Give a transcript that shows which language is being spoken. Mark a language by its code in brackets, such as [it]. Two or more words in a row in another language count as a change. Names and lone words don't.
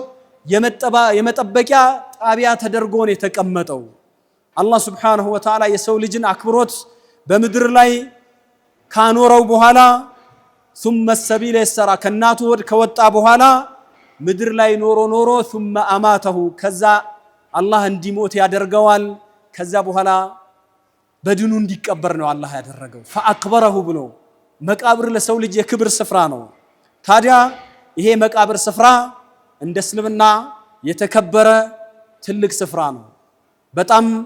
[am] የመጠበቂያ ጣቢያ ተደርጎ ነው የተቀመጠው። አላህ [ar] سبحانه وتعالى [am] የሰው ልጅን አክብሮት በምድር ላይ ካኖረው በኋላ [ar] ثم السبيل [am] يسራ ከናቱ ወድ ከወጣ በኋላ ምድር ላይ ኖሮ [ar] ثم اماته [am] ከዛ አላህ እንዲሞት ያደርገዋል። ከዛ በኋላ በድኑ እንዲቀበር ነው አላህ ያደረገው። فاكبره ብሎ መቃብር ለሰው ልጅ የክብር ስፍራ ነው። ታዲያ ይሄ መቃብር ስፍራ እንደ እስልምና የተከበረ ትልቅ ስፍራ ነው። በጣም